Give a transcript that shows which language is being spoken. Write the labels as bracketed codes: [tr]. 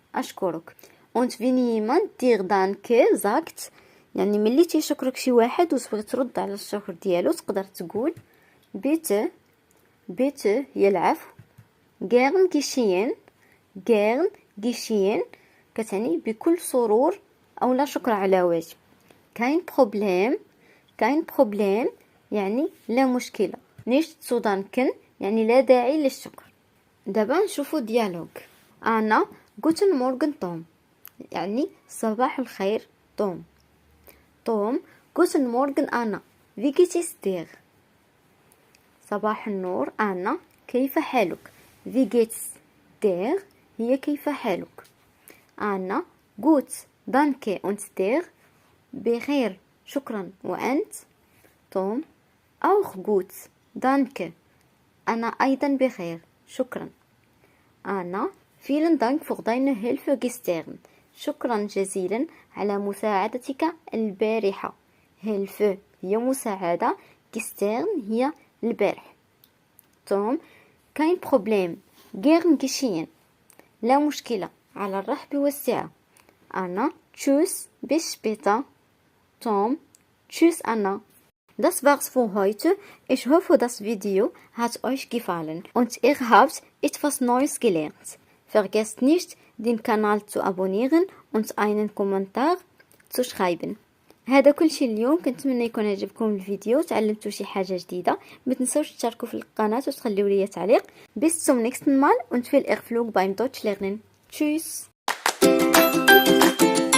[ar] أشكرك. [de] Und wenn jemand dir danke sagt، [ar] يعني ملي تيشكرك شي واحد وتبغي ترد على الشكر ديالو تقدر تقول bitte. [de] bitte [ar] هي العفو. [de] gern geschehen. gern geschehen [ar] كتعني بكل سرور أو لا شكر على واجب. [de] kein Problem. kein Problem [ar] يعني لا مشكلة. [de] nicht zu danken [ar] يعني لا داعي للشكر. دابا نشوفو ديالوج. أنا [de] Guten Morgen [ar] توم، يعني صباح الخير توم. توم [de] Guten Morgen [ar] أنا [de] wie geht es dir؟ [ar] صباح النور أنا كيف حالك؟ [de] wie geht's dir [ar] هي كيف حالك. أنا [de] gut danke und dir [ar] بخير شكرا وأنت؟ توم [de] auch gut danke [ar] أنا أيضا بخير شكرا. [de] أنا vielen Dank für deine Hilfe gestern. [ar] شكرا جزيلا على مساعدتك البارحة. Hilfe هي مساعدة، gestern هي البارح. [de] توم kein Problem. gern geschehen [ar] لا مشكلة، على الرحب والسعة. [de] أنا tschüss bis später. Tom tschüss Anna. Das war's für heute. Ich hoffe, das Video hat euch gefallen und ihr habt etwas Neues gelernt. Vergesst nicht, den Kanal zu abonnieren und einen Kommentar zu schreiben. [ar] هذا كل شيء اليوم، كنتمنى يكون عجبكم الفيديو وتعلمتوا شي حاجة جديدة. ما تنسوش تشاركوا في القناة وتخليوا لي تعليق. [de] Bis zum nächsten Mal und viel Erfolg beim Deutsch lernen. Tschüss.